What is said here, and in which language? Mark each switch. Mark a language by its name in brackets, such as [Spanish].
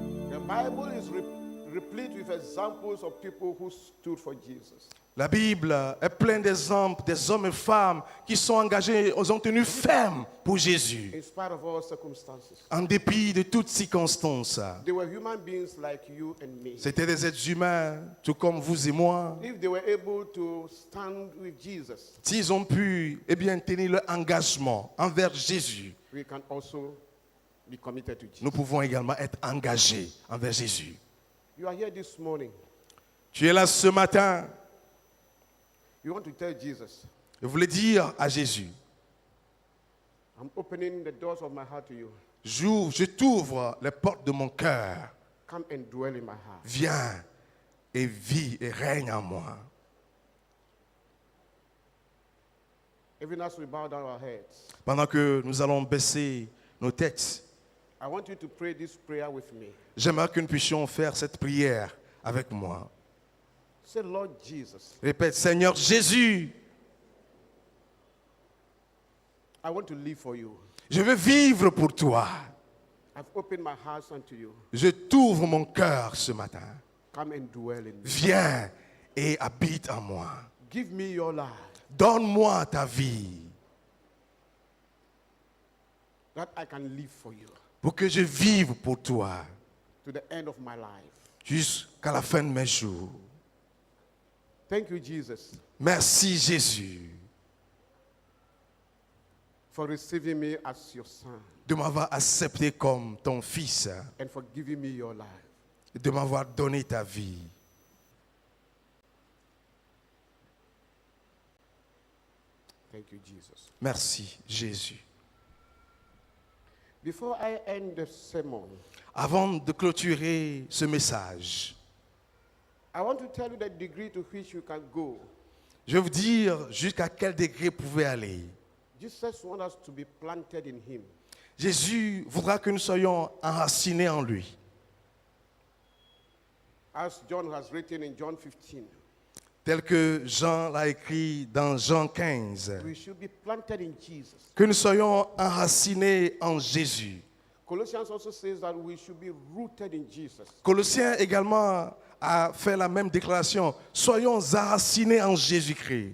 [English] The Bible is replete with examples of people who stood for Jesus. [French] La Bible est pleine d'exemples des hommes et femmes qui sont engagés, ils ont tenu ferme pour Jésus, [English] In spite of all circumstances, [French] en dépit de toutes circonstances. [English] they were human beings like you and me. [French] C'étaient des êtres humains, tout comme vous et moi. [English] If they were able to stand with Jesus, [French] S'ils ont pu tenir leur engagement envers Jésus, [English] we can also be committed to Jesus. [French] nous pouvons également être engagés envers Jésus. [English] You are here this morning. [French] Tu es là ce matin, [English] You want to tell Jesus, [French] je voulais dire à Jésus, [English] I'm opening the doors of my heart to you. [French] je t'ouvre les portes de mon cœur. [English] Come and dwell in my heart. [French] Viens et vis et règne en moi. [English] Even as we bow down our heads, [French] Pendant que nous allons baisser nos têtes, [English] I want you to pray this prayer with me. [French] j'aimerais que nous puissions faire cette prière avec moi. [English] Say, Lord Jesus, [French] Répète, Seigneur Jésus, [English] I want to live for you. [French] je veux vivre pour toi. [English] I've opened my heart unto you. [French] Je t'ouvre mon cœur ce matin. [English] Come and dwell in me. [French] Viens et habite en moi. [English] Give me your life, [French] Donne-moi ta vie [English] that I can live for you [French] pour que je vive pour toi [English] to the end of my life. [French] jusqu'à la fin de mes jours. [English] Thank you, Jesus, [French] Merci Jésus [English] for receiving me as your son [French] de m'avoir accepté comme ton fils [English] and for giving me your life. [French] et de m'avoir donné ta vie. [English] Thank you, Jesus. [French] Merci Jésus. [English] Before I end the sermon, [French] Avant de clôturer ce message, [English] I want to tell you the degree to which you can go. [French] je vais vous dire jusqu'à quel degré vous pouvez aller. [English] Jesus wants us to be planted in him. [French] Jésus voudra que nous soyons enracinés en lui. [English] As John has written in John 15, [French] Tel que Jean l'a écrit dans Jean 15. [English] we should be planted in Jesus. [French] Que nous soyons enracinés en Jésus. [English] Colossians also says that we should be rooted in Jesus. [French] Colossiens également a fait la même déclaration. Soyons enracinés en Jésus-Christ.